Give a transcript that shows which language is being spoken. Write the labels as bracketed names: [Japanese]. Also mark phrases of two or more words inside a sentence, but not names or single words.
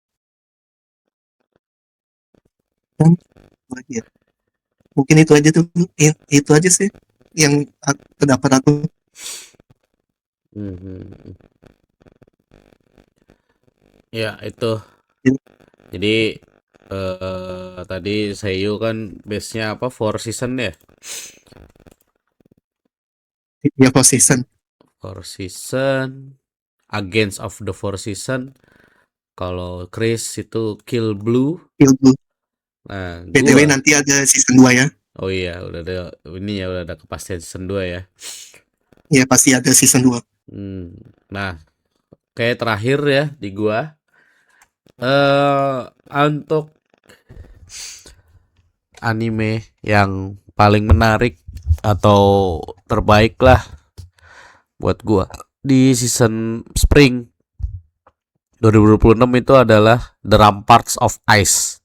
[Indonesian] Dan mungkin itu aja sih yang terdapat aku. Ya itu. Jadi tadi Seiyu kan base-nya apa? Four season ya? Ya for season. Four season, Against of the Four Season. Kalau Chris itu Kill Blue. Kill Blue. Nah, BTW gua, nanti ada season 2 ya. oh iya, udah ada ini ya, udah ada kepastian season 2 ya. Ya pasti ada season 2. Hmm. Nah, kayak terakhir ya di gua untuk anime yang paling menarik atau terbaik lah buat gua di season Spring 2026 itu adalah The Ramparts of Ice.